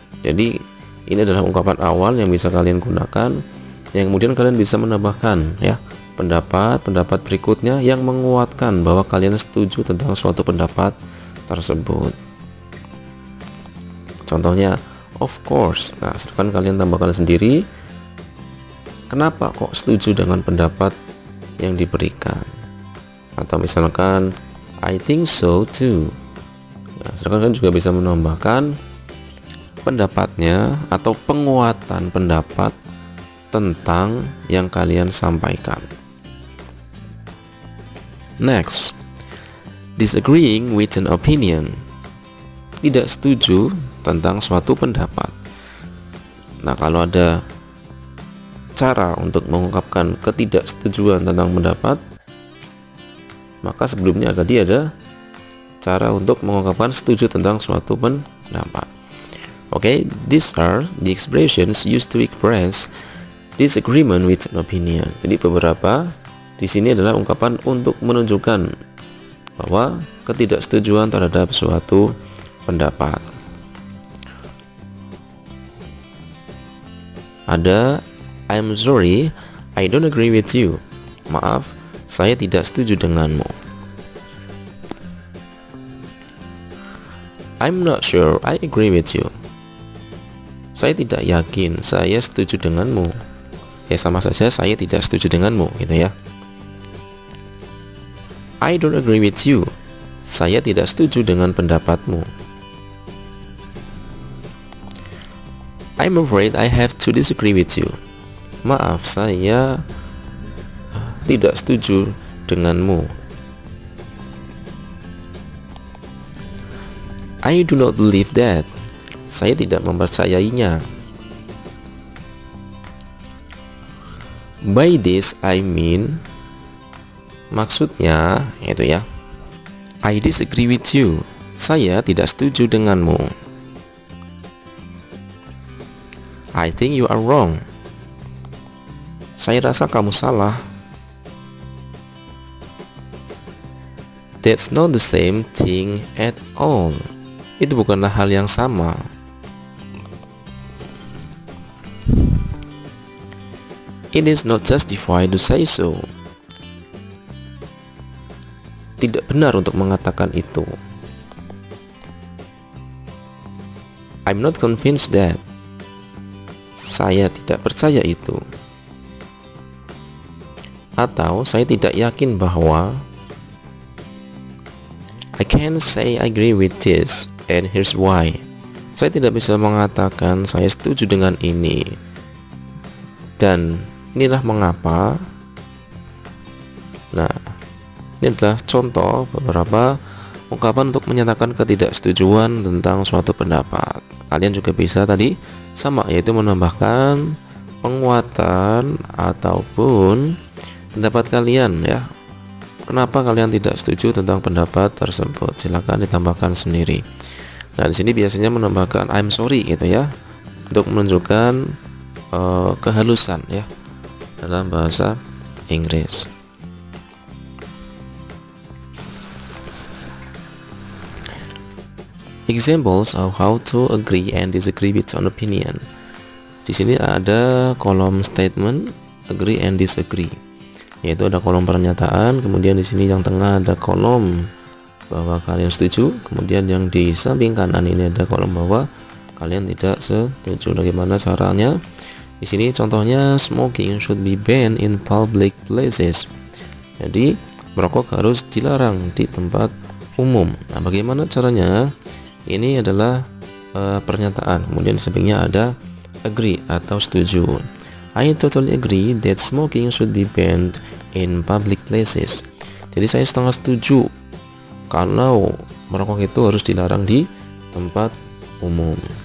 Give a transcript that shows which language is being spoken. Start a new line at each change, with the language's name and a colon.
Indonesian: Jadi ini adalah ungkapan awal yang bisa kalian gunakan, yang kemudian kalian bisa menambahkan ya pendapat berikutnya yang menguatkan bahwa kalian setuju tentang suatu pendapat tersebut. Contohnya
English: of course.
Indonesian: Nah, silahkan kalian tambahkan sendiri kenapa kok setuju dengan pendapat yang diberikan. Atau misalkan
English: I think so too.
Indonesian: Nah, silahkan kalian juga bisa menambahkan pendapatnya atau penguatan pendapat tentang yang kalian sampaikan.
English: Next, disagreeing with an opinion.
Indonesian: Tidak setuju tentang suatu pendapat. Nah, kalau ada cara untuk mengungkapkan ketidaksetujuan tentang pendapat, maka sebelumnya tadi ada cara untuk mengungkapkan setuju tentang suatu pendapat.
English: Okay, these are the expressions used to express disagreement with an opinion.
Indonesian: Jadi beberapa di sini adalah ungkapan untuk menunjukkan bahwa ketidaksetujuan terhadap suatu pendapat.
English: Ada I'm sorry, I don't agree with you.
Indonesian: Maaf, saya tidak setuju denganmu.
English: I'm not sure I agree with you.
Indonesian: Saya tidak yakin saya setuju denganmu. Ya sama saja saya tidak setuju denganmu gitu ya.
English: I don't agree with you.
Indonesian: Saya tidak setuju dengan pendapatmu.
English: I'm afraid I have to disagree with you.
Indonesian: Maaf, saya tidak setuju denganmu.
English: I do not believe that.
Indonesian: Saya tidak mempercayainya.
English: By this I mean,
Indonesian: maksudnya itu ya,
English: I disagree with you.
Indonesian: Saya tidak setuju denganmu.
English: I think you are wrong.
Indonesian: Saya rasa kamu salah.
English: That's not the same thing at all.
Indonesian: Itu bukanlah hal yang sama.
English: It is not justified to say so.
Indonesian: Tidak benar untuk mengatakan itu.
English: I'm not convinced that.
Indonesian: Saya tidak percaya itu. Atau saya tidak yakin bahwa.
English: I can't say I agree with this, and here's why.
Indonesian: Saya tidak bisa mengatakan saya setuju dengan ini, dan inilah mengapa. Nah, ini adalah contoh beberapa ungkapan untuk menyatakan ketidaksetujuan tentang suatu pendapat. Kalian juga bisa tadi sama, yaitu menambahkan penguatan ataupun pendapat kalian ya. Kenapa kalian tidak setuju tentang pendapat tersebut? Silakan ditambahkan sendiri. Nah, di sini biasanya menambahkan
English: I'm sorry
Indonesian: gitu ya, untuk menunjukkan kehalusan ya dalam bahasa Inggris.
English: Examples of how to agree and disagree with an opinion.
Indonesian: Di sini ada kolom statement
English: agree and disagree,
Indonesian: yaitu ada kolom pernyataan, kemudian di sini yang tengah ada kolom bahwa kalian setuju, kemudian yang di samping kanan ini ada kolom bahwa kalian tidak setuju. Bagaimana caranya? Di sini contohnya
English: smoking should be banned in public places.
Indonesian: Jadi merokok harus dilarang di tempat umum. Nah, bagaimana caranya? Ini adalah pernyataan, kemudian di sampingnya ada agree atau setuju.
English: I totally agree that smoking should be banned in public places.
Indonesian: Jadi saya setengah setuju kalau merokok itu harus dilarang di tempat umum.